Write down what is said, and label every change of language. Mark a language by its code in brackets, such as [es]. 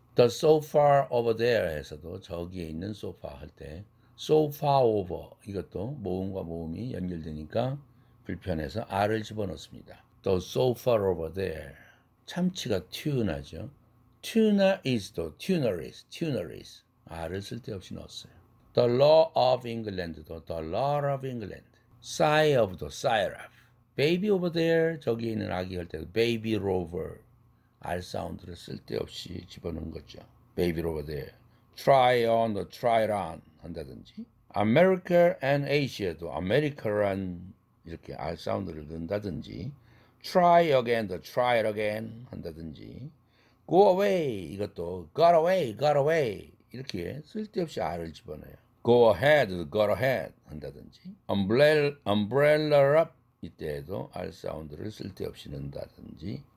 [en] The sofa over there [ko] 에서도 저기에 있는 sofa 할 때 [en] so far over [ko] 이것도 모음과 모음이 연결되니까 불편해서 R을 집어넣습니다. [en] The sofa over there. [ko] 참치가 tuna죠. [en] Tuna is도 tuner is. [ko] R을 쓸데없이 넣었어요. [en] The law of England도 the law of England. Sigh of도 sigh of. Baby over there [ko] 저기에 있는 아기 할 때도 [en] baby rover. [ko] R 사운드를 쓸데없이 집어넣은 거죠. [en] Baby over there. Try on, try on 한다든지. America and Asia [ko] 도 America란 이렇게 R 사운드를 넣는다든지. [en] Try again, try it again [ko] 한다든지. [en] Go away [ko] 이것도 [en] got away [ko] 이렇게 쓸데없이 R을 집어넣어요. [en] Go ahead, go ahead 한다든지. Umbrella up [ko] 이때에도 R 사운드를 쓸데없이 넣는다든지.